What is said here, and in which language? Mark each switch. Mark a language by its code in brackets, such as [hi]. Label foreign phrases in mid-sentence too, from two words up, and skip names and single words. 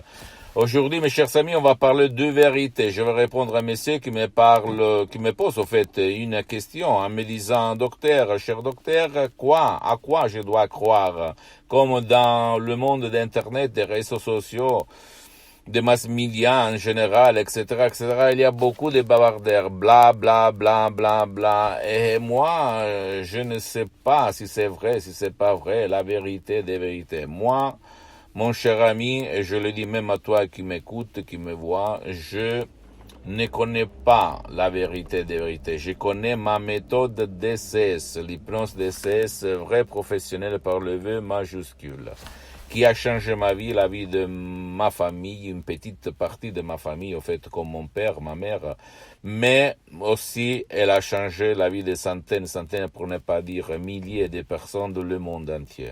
[fr] Aujourd'hui, mes chers amis, on va parler de vérité. Je vais répondre à un monsieur qui me pose, au fait, une question en me disant, docteur, cher docteur, à quoi je dois croire? Comme dans le monde d'Internet, des réseaux sociaux, des mass médias en général, etc., il y a beaucoup de bavardaires, bla, bla, bla, bla, bla. Et moi, je ne sais pas si c'est vrai, si c'est pas vrai, la vérité des vérités. Moi, mon cher ami, et je le dis même à toi qui m'écoute, qui me vois, je ne connais pas la vérité des vérités. Je connais ma méthode DCS, l'hypnose DCS, vrai professionnel par le V majuscule, qui a changé ma vie, la vie de ma famille, une petite partie de ma famille, au fait, comme mon père, ma mère, mais aussi elle a changé la vie de centaines, pour ne pas dire milliers de personnes dans le monde entier.